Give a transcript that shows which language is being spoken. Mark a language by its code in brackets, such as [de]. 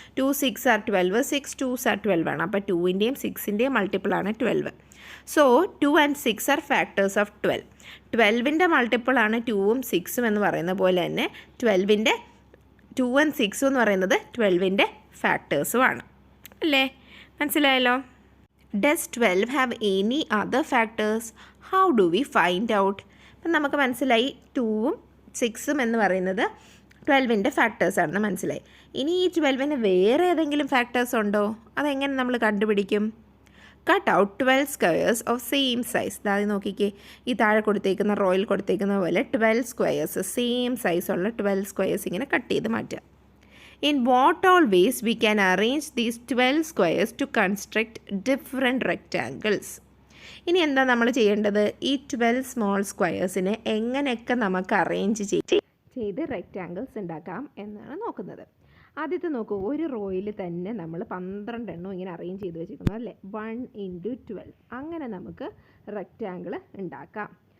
[ml] 2 6 are 12, 6 2s are 12 ആണ്. അപ്പോൾ 2ൻ്റെയും 6ൻ്റെയും multiple ആണ് 12. So 2 and 6 are factors of 12. 12ൻ്റെ multiple ആണ് 2ഉം 6ഉം എന്ന് പറയുന്ന പോലെ തന്നെ 12ൻ്റെ 2 and 6 എന്ന് പറയുന്നത് 12ൻ്റെ ഫാക്ടേഴ്സും ആണ് അല്ലേ. മനസ്സിലായല്ലോ. [en] Does 12 have any other factors? How do we find out? [ml] അപ്പം നമുക്ക് മനസ്സിലായി 2ഉം 6ഉം എന്ന് പറയുന്നത് 12ൻ്റെ ഫാക്ടേഴ്സാണെന്ന് മനസ്സിലായി. ഇനി ഈ 12ന് വേറെ ഏതെങ്കിലും ഫാക്ടേഴ്സ് ഉണ്ടോ? അതെങ്ങനെ നമ്മൾ കണ്ടുപിടിക്കും? Cut out 12 squares of same size. അതായത് നോക്കിക്കേ, ഈ താഴെ കൊടുത്തേക്കുന്ന റോയിൽ കൊടുത്തേക്കുന്ന പോലെ 12 സ്ക്വയേഴ്സ് സെയിം സൈസുള്ള 12 സ്ക്വയേഴ്സ് ഇങ്ങനെ കട്ട് ചെയ്ത് മാറ്റുക. [en] In what all ways we can arrange these 12 squares to construct different rectangles? [ml] ഇനി എന്താ നമ്മൾ ചെയ്യേണ്ടത്? ഈ 12 സ്മോൾ സ്ക്വയേഴ്സിനെ എങ്ങനെയൊക്കെ നമുക്ക് അറേഞ്ച് ചെയ്ത് റെക്റ്റാങ്കിൾസ് ഉണ്ടാക്കാം എന്നാണ് നോക്കുന്നത്. ആദ്യത്തെ നോക്കൂ, ഒരു റോയിൽ തന്നെ നമ്മൾ 12 എണ്ണം ഇങ്ങനെ അറേഞ്ച് ചെയ്ത് വെച്ചിരിക്കുന്നു അല്ലേ. 1 × 12 അങ്ങനെ നമുക്ക് റെക്റ്റാങ്കിൾ ഉണ്ടാക്കാം.